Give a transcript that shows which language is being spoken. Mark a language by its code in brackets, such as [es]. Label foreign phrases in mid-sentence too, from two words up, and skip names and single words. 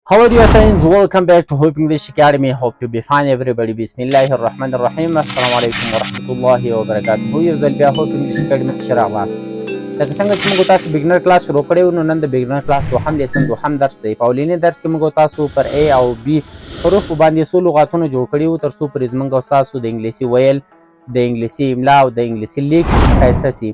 [en] How are you friends? Welcome back to Hope English Academy. Hope to be fine everybody. Bismillahirrahmanirrahim. [ar] السلام عليكم ورحمة الله وبركاته. [ps] یو ځل بیا Hope English Academy ته راغلاست. لکه څنګه چې موږ تاسو [en] beginner class [ps] شروع کړی و، نو نن د [en] beginner class [ps] دوهم لیسن دوهم درس دی. په اولینی درس کې موږ تاسو پر A او B حروف باندې څو لغاتونه جوړ کړي وو، تر څو پورې زموږ او ستاسو د انګلیسي ویل، د انګلیسي املا او د انګلیسي لیک ښایسته سي.